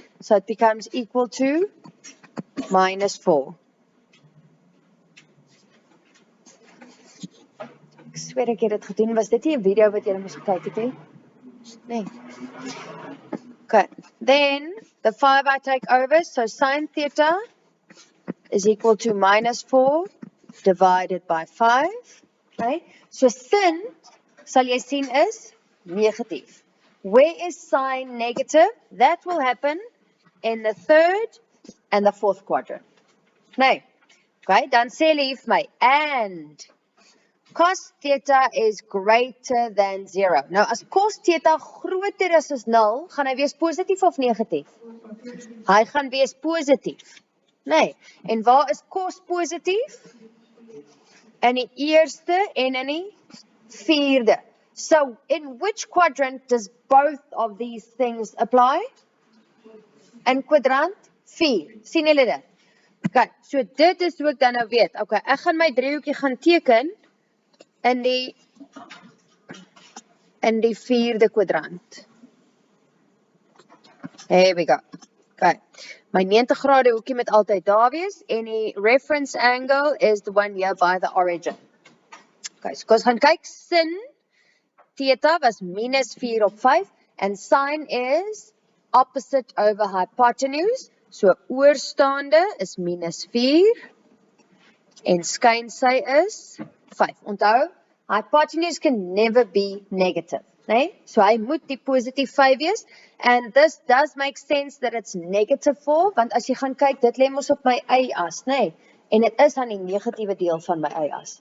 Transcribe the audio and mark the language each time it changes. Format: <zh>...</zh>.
<en>So it becomes equal to minus 4.</en> <af>Ek sweer ek het dit gedoen, was dit nie 'n video wat julle moes gekyk het nie? Nee. Okay, then</af> <en>the 5 I take over, so sine theta is equal to minus 4 divided by 5. Okay?</en> <af>So sin, sal jy sien, is negatief.</af> <en>Where is sine negative? That will happen in the third and the fourth quadrant.</en> <af>Nee. Okay, dan sê hulle hier vir my,</af> <en>and cos theta is greater than 0.</en> <af>Nou, as cos theta groter is as 0, gaan hy wees positief of negatief? Hy gaan wees positief. Nee, en waar is cos positief? In die eerste en in die vierde.</af> <en>So, in which quadrant does both of these things apply?</en> <af>In kwadrant 4. Sien julle dit? Okay, so dit is hoe ek dan nou weet. Okay, ek gaan my driehoekie gaan teken in die vierde kwadrant.</af> <en>Here we go. Okay,</en> <af>my 90 grade hoekie moet altyd daar wees</af> <en>en die reference angle is the one here by the origin.</en> <af>Okay, so ons gaan kyk, sin theta was minus 4 op 5</af> <en>and sine is opposite over hypotenuse.</en> <af>So oorstaande is minus 4 en skynsy is 5.</af> <en>Onthou, hypotenuse can never be negative. Nee?</en> <af>So hy moet die positief 5 wees.</af> <en>And this does make sense that it's negative 4,</en> <af>want as jy gaan kyk, dit lê mos op my y-as, nee? En dit is aan die negatiewe deel van my y-as.</af>